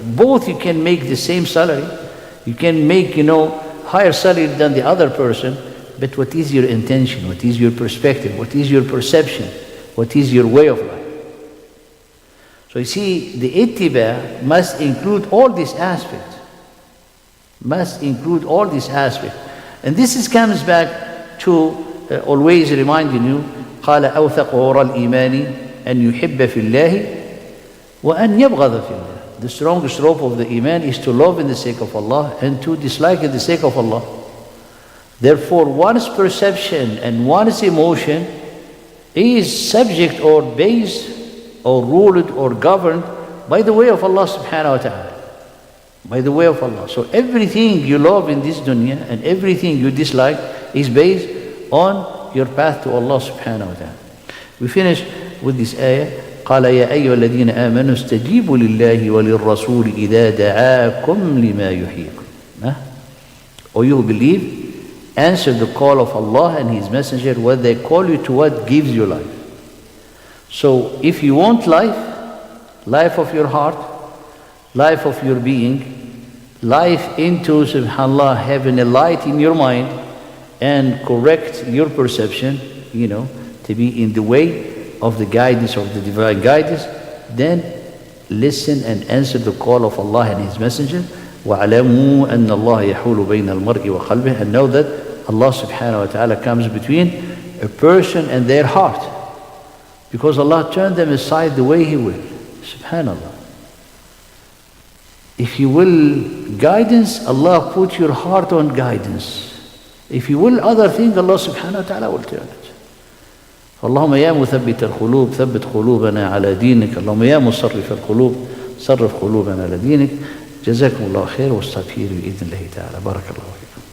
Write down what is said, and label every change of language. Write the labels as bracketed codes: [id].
[en] Both you can make the same salary. You can make, higher salary than the other person. But what is your intention? What is your perspective? What is your perception? What is your way of life? So you see, the ittiba' must include all these aspects. Must include all these aspects. And this comes back to always reminding you, [ar] قال أوثق عرى الإيمان أن يحب في الله وأن يبغض في الله. [en] The strongest rope of the iman is to love in the sake of Allah and to dislike in the sake of Allah. Therefore, one's perception and one's emotion is subject or based or ruled or governed by the way of Allah subhanahu wa ta'ala. By the way of Allah. So everything you love in this dunya and everything you dislike is based on your path to Allah subhanahu wa ta'ala. We finish with this ayah. [ar] قال يا أيها الذين آمنوا استجيبوا لله وللرسول إذا دعاكم لما يحييكم. [en] Or you who believe, answer the call of Allah and His Messenger when they call you to what gives you life. So if you want life of your heart, life of your being, life into, subhanAllah, having a light in your mind and correct your perception, to be in the way of the guidance of the divine guidance, then listen and answer the call of Allah and His Messenger. [ar] وَعَلَمُوا أَنَّ اللَّهَ يَحُولُ بَيْنَ الْمَرْءِ وَقَلْبِهِ, [en] and know that Allah subhanahu wa ta'ala comes between a person and their heart, because Allah turned them aside the way He will. Subhanallah. If you will guidance, Allah put your heart on guidance. If you will other things, Allah subhanahu wa ta'ala will turn it. [ar] اللهم يا مثبت القلوب ثبت قلوبنا على دينك. اللهم يا مصرف القلوب صرف قلوبنا على دينك. جزاكم الله خير واستغفر بإذن الله تعالى. بارك الله فيكم.